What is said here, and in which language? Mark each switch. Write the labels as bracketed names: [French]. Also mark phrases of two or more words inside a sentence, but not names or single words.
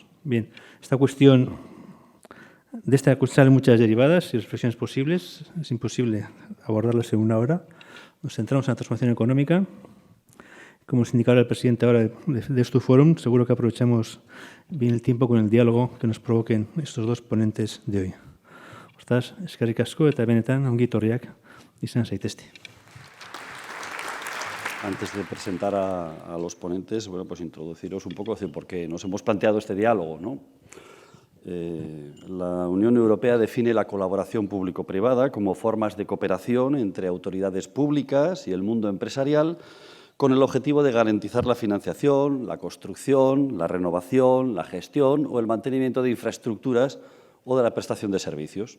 [Spanish] Bien, de esta salen muchas derivadas y reflexiones posibles. Es imposible abordarlas en una hora. Nos centramos en la transformación económica. Como nos indicaba el presidente ahora de Deusto Forum, seguro que aprovechamos bien el tiempo con el diálogo que nos provoquen estos dos ponentes de hoy. [Basque] Hortaz, eskerrik asko eta benetan ongi etorriak izan zaitezte. [Spanish] Antes de presentar a los ponentes, bueno, pues introduciros un poco por qué nos hemos planteado este diálogo, ¿no? La Unión Europea define la colaboración público-privada como formas de cooperación entre autoridades públicas y el mundo empresarial con el objetivo de garantizar la financiación, la construcción, la renovación, la gestión o el mantenimiento de infraestructuras o de la prestación de servicios.